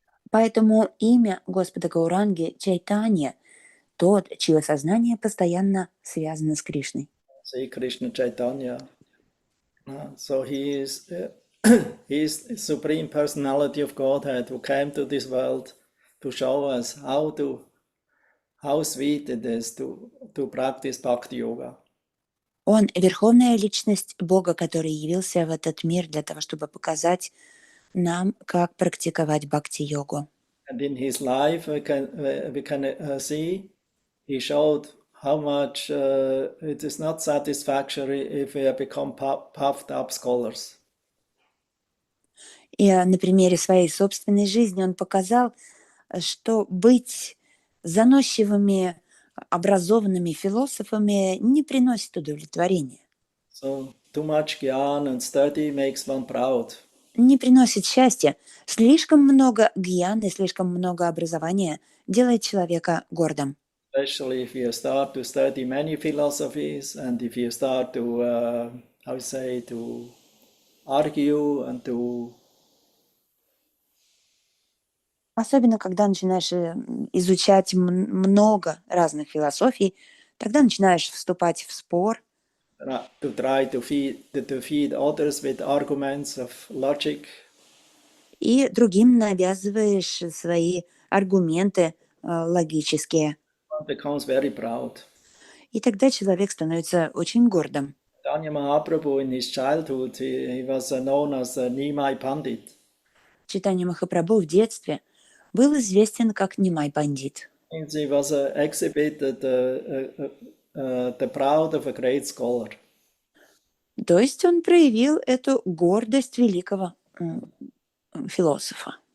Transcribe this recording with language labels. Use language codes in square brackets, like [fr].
[ru] Поэтому имя Господа Гауранги Чайтанья, тот, чье сознание постоянно связано с Кришной. [en] See Krishna Chaitanya. So he is the supreme personality of Godhead who came to this world to show us how sweet it is to practice Bhakti Yoga. [ru] Он – верховная личность Бога, который явился в этот мир для того, чтобы показать нам, как практиковать бхакти-йогу. [en] And in his life, we can see he showed how much it is not satisfactory if we become puffed up scholars. [ru] И на примере своей собственной жизни он показал, что быть заносчивыми, образованными философами не приносит удовлетворения. [en] So too much gyan and study makes one proud. [ru] Не приносит счастья. Слишком много гьяны, слишком много образования делает человека гордым. [en] Especially if you start to study many philosophies and if you start to, to argue and to... [ru] Особенно, когда начинаешь изучать много разных философий, тогда начинаешь вступать в спор. [en] To try to feed others with arguments of logic. [ru] И другим навязываешь свои аргументы логические. [en] One becomes very proud. [ru] И тогда человек становится очень гордым. [en] Chaitanya Mahaprabhu in his childhood, he was known as Nimai Pandit. [ru] Чайтанья Махапрабху в детстве был известен как Нимай Пандит. [en] He was exhibited the proud of a great scholar. [ru] То есть он проявил эту гордость великого философа.